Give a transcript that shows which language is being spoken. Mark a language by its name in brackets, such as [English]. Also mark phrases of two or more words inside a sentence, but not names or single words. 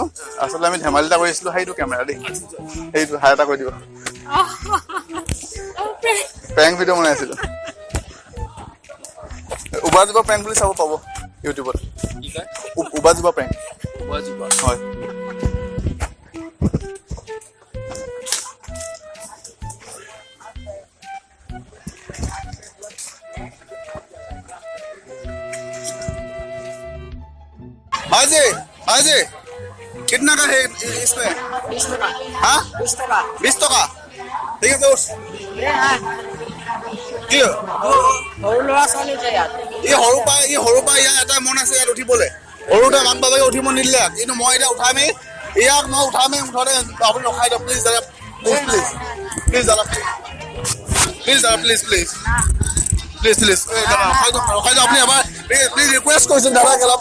[Assamese] আচলতে আমি ধেমালি এটা কৰিছিলোঁ। সেইটো কেমেৰা দেই, সেইটো হাই এটা কৰি দিব। প্ৰেংক ভিডিঅ' বনাই আছিলোঁ। উবাজুবা প্ৰেংক বুলি চাব পাব ইউটিউবত। উবাজুবা প্ৰেংক। হয়। [Hindi] हाजी हाजी कितना का है इसमें? 20 टका। हाँ 20 टका। 20 टका ठीक है दोस्त। [Assamese] কি সৰু ল'ৰা ছোৱালী যে ইয়াত এই সৰু পা ইয়াত এটা মন আছে ইয়াত উঠিবলৈ। সৰুতে মাক বাবাকে উঠিব নিদিলে, কিন্তু মই এতিয়া উঠামেই, ইয়াক মই উঠামেই। মুঠতে আপুনি ৰখাই দিয়ক প্লিজ দাদা, [English] please please please [Assamese] দাদা, প্লিজ দাদা, [English] please please please please [Assamese] দাদা ৰখাই দিয়ক আপুনি এবাৰ [English] please request [Assamese] কৰিছোঁ দাদাক অলপ।